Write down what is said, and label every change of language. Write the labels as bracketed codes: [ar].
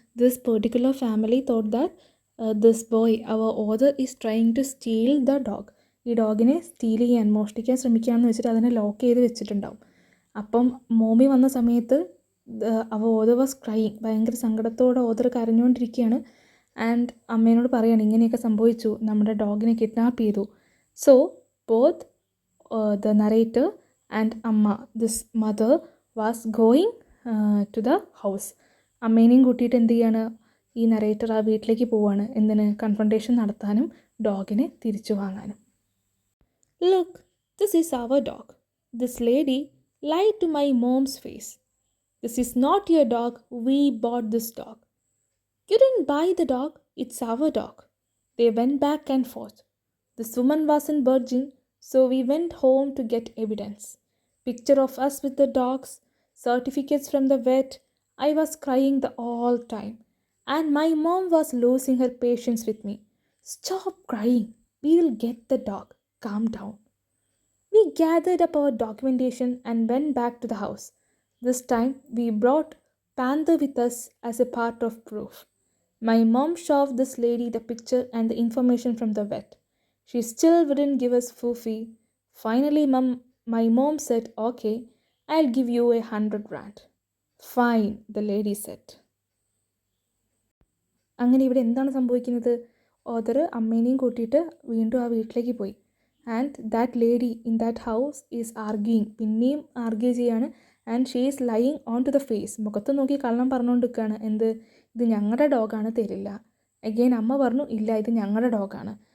[en] This particular family thought that this boy, our author is trying to steal the dog. [ml] ഈ ഡോഗിനെ steel ചെയ്യാൻ, മോഷ്ടിക്കാൻ ശ്രമിക്കുകയാണെന്ന് വെച്ചിട്ട് അതിനെ ലോക്ക് ചെയ്ത് വെച്ചിട്ടുണ്ടാവും. അപ്പം മോമി വന്ന സമയത്ത് അവർ ഓഥർ [en] Was crying. [ml] ഭയങ്കര സങ്കടത്തോടെ ഓഥർ കരഞ്ഞുകൊണ്ടിരിക്കുകയാണ്. ആൻഡ് അമ്മേനോട് പറയാണ്, ഇങ്ങനെയൊക്കെ സംഭവിച്ചു, നമ്മുടെ ഡോഗിനെ കിഡ്നാപ്പ് ചെയ്തു. [en] So both the narrator and Amma, this mother, was going to the house. [ml] അമ്മേനെയും കൂട്ടിയിട്ട് എന്ത് ചെയ്യാണ്, ഈ നറേറ്റർ ആ വീട്ടിലേക്ക് പോവാണ്. എന്തിന്? കൺഫ്രണ്ടേഷൻ നടത്താനും ഡോഗിനെ തിരിച്ചു വാങ്ങാനും. [en] Look, this is our dog. This lady lied to my mom's face. This is not your dog. We bought this dog. You didn't buy the dog. It's our dog. They went back and forth. This woman wasn't budging. So we went home to get evidence. Picture of us with the dogs, certificates from the vet. I was crying the all time. And my mom was losing her patience with me. Stop crying. We'll get the dog. Calm down. We gathered up our documentation and went back to the house. This time we brought Panther with us as a part of proof. My mom showed this lady the picture and the information from the vet. She still wouldn't give us Fufi. Finally, my mom said, okay, I'll give you 100 rand. Fine, the lady said. [ml] അങ്ങനെ ഇവിടെ എന്താണ് സംഭവിക്കുന്നത്? Author അമ്മേനെയും കൂട്ടിയിട്ട് വീണ്ടും ആ വീട്ടിലേക്ക് പോയി. [en] and that lady in that house is arguing, [ml] പിന്നെയും ആർഗ്യൂ ചെയ്യാണ്. [en] and she is lying on to the face, [ml] മുഖത്ത് നോക്കി കള്ളം പറഞ്ഞുകൊണ്ട് നിൽക്കുകയാണ്. എന്ത്? ഇത് ഞങ്ങളുടെ ഡോഗാണ്, തരില്ല. അഗെയിൻ അമ്മ പറഞ്ഞു ഇല്ല, ഇത് ഞങ്ങളുടെ ഡോഗാണ്.